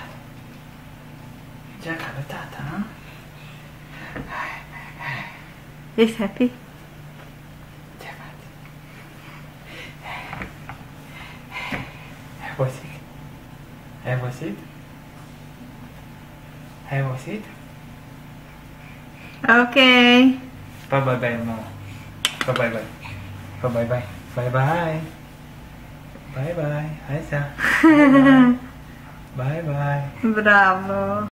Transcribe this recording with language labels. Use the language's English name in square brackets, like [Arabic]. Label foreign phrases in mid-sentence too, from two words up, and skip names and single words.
[Romanian] Geaca la tata, nu? Ești happy? Ce faci? Ai obosit? Ai obosit? Ai obosit? Ok. Pa [English] bye bye, [Romanian] mama. Pa [English] bye bye. Pa bye bye. Bye bye. Bye bye. [Romanian] Hai să. [English] Bye bye. [Romanian] Bravo.